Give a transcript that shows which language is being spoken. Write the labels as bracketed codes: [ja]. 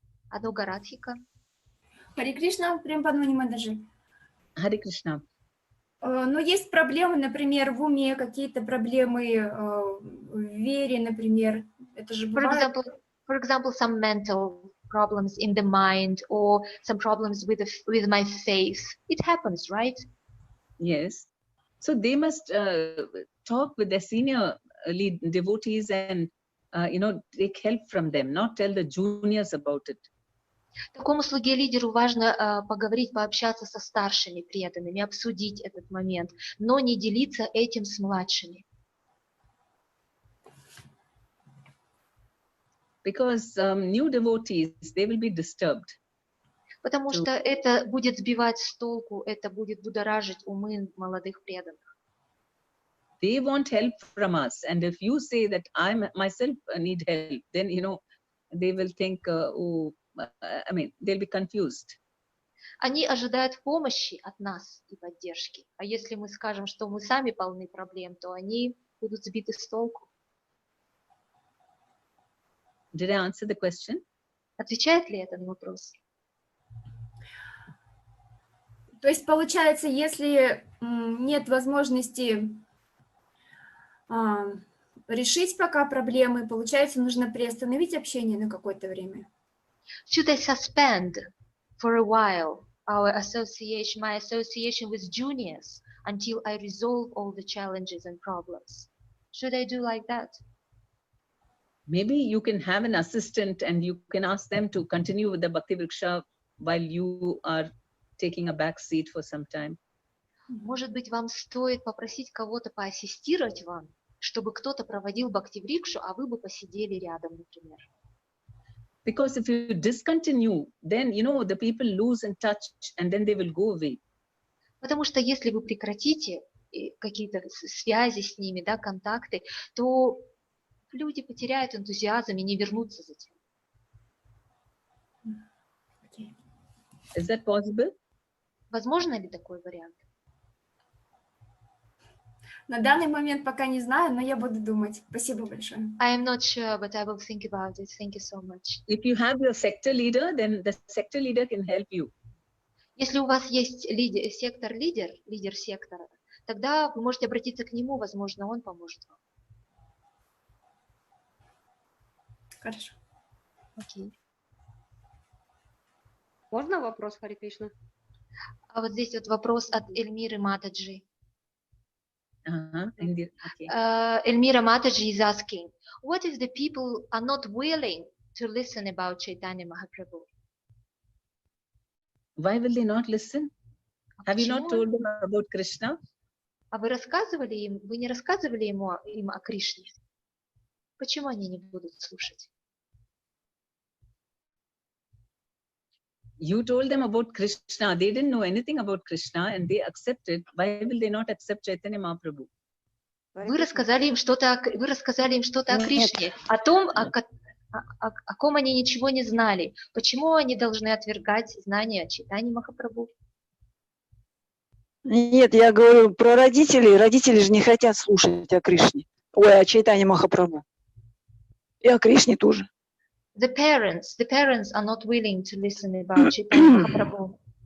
[ru] Ануга Радхика. Харе Кришна, Према Падмини матаджи. [en] Hare Krishna. [ru] Но есть проблемы, например, в уме, какие-то проблемы в вере, например. Это же бывает. [en] For example, some mental problems in the mind or some problems with my faith. It happens, right? Yes. So they must talk with their senior lead devotees and, take help from them, not tell the juniors about it. [ru] Такому слуге-лидеру важно поговорить, пообщаться со старшими преданными, обсудить этот момент, но не делиться этим с младшими. [en] Because new devotees, they will be disturbed. [ru] Потому что это будет сбивать с толку, это будет будоражить умы молодых преданных. [en] They want help from us. And if you say that I myself need help, then, they will think, they'll be confused. [ru] Они ожидают помощи от нас и поддержки. А если мы скажем, что мы сами полны проблем, то они будут сбиты с толку. [en] Did I answer the question? [ru] Отвечает ли это на вопрос? То есть, получается, если нет возможности решить пока проблемы, получается, нужно приостановить общение на какое-то время. [en] Should I suspend for a while my association with juniors until I resolve all the challenges and problems? Should I do like that? Maybe you can have an assistant and you can ask them to continue with the Bhakti Vriksha while you are taking a back seat for some time. [ru] Может быть, вам стоит попросить кого-то поассистировать вам, чтобы кто-то проводил Бхакти Врикшу, а вы бы посидели рядом, например. [en] Because if you discontinue, then, you know, the people lose in touch and then they will go away. [ru] Потому что если вы прекратите какие-то связи с ними, да, контакты, то люди потеряют энтузиазм и не вернутся затем. [en] Is that possible? [ru] Возможно ли такой вариант? На данный момент пока не знаю, но я буду думать. Спасибо большое. [en] I am not sure, but I will think about it. Thank you so much. If you have your sector leader, then the sector leader can help you. [ru] Если у вас есть лидер сектора, тогда вы можете обратиться к нему, возможно, он поможет вам. Хорошо. Окей. Можно вопрос, Хари Кришна? А вот здесь вот вопрос от Эльмиры Матаджи. [en] Okay. Эльмира Матаджи is asking, what if the people are not willing to listen about Chaitanya Mahaprabhu? Why will they not listen? Have you not told them about Krishna? [ru] А вы не рассказывали им о Кришне? Почему они не будут слушать? [en] You told them about Krishna. They didn't know anything about Krishna and they accepted. Why will they not accept Chaitanya Mahaprabhu? [ru] Вы рассказали им что-то о Кришне, о том, о ком они ничего не знали. Почему они должны отвергать знания о Чайтаньи Махапрабху? Нет, я говорю про родителей. Родители же не хотят слушать о Кришне. Ой, о Чайтаньи Махапрабху. И о Кришне тоже. [en] The parents are not willing to listen about Chaitanya Mahaprabhu.